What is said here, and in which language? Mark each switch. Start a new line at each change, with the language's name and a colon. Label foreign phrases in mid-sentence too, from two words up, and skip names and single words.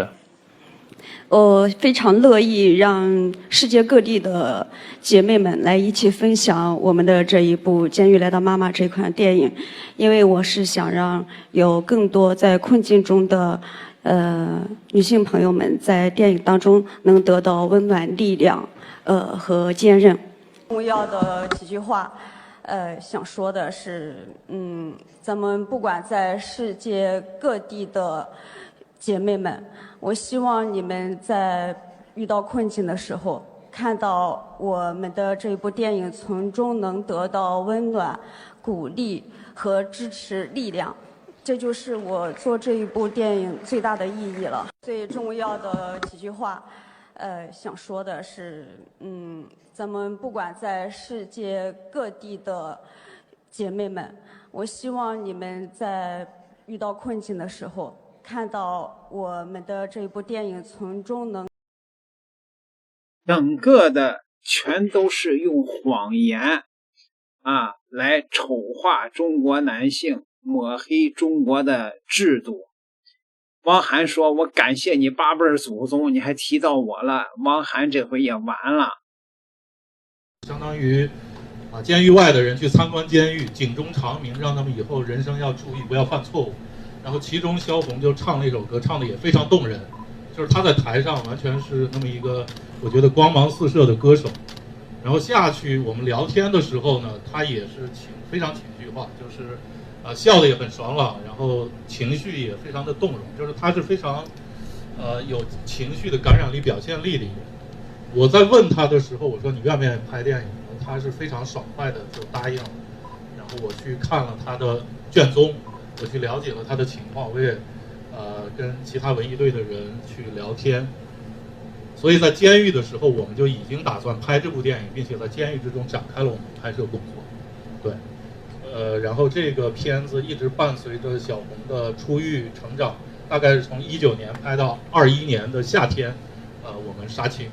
Chinese: 我非常樂意讓世界各地的姐妹們來一起分享我們的這一部《監獄來的媽媽》這款電影，因為我是想讓有更多在困境中的女性朋友們在電影當中能得到溫暖、力量和堅韌。重要的幾句話，想說的是，咱們不管在世界各地的姐妹們，我希望你们在遇到困境的时候，看到我们的这部电影，从中能得到温暖、鼓励和支持力量。这就是我做这一部电影最大的意義了。最重要的幾句話，想說的是，咱們不管在世界各地的姐妹們，我希望你們在遇到困境的時候，看到我們的這部電影，從中能整個的全都是用謊言來醜化中國男性，抹黑中國的制度。汪涵說，我感謝你8輩祖宗，你還提到我了。汪涵這回也完了，相當於監獄外的人去參觀監獄，警鐘長鳴，讓他們以後人生要注意，不要犯錯誤。然後其中蕭紅就唱了一首歌，唱的也非常動人，就是他在台上完全是那麼一個我覺得光芒四射的歌手。然後下去我們聊天的時候呢，他也是非常情緒化，就是笑的也很爽朗，然後情緒也非常的動容，就是他是非常有情緒的感染力、表現力的一個人。我在問他的時候，我說你願不願意拍電影？他是非常爽快的就答應了。然後我去看了他的卷宗，我去了解了他的情況，我也跟其他文藝隊的人去聊天。所以在監獄的時候，我們就已經打算拍這部電影，並且在監獄之中展開了我們拍攝工作。對，然後這個片子一直伴隨着小紅的出獄成長，大概是從19年拍到21年的夏天，我們殺青。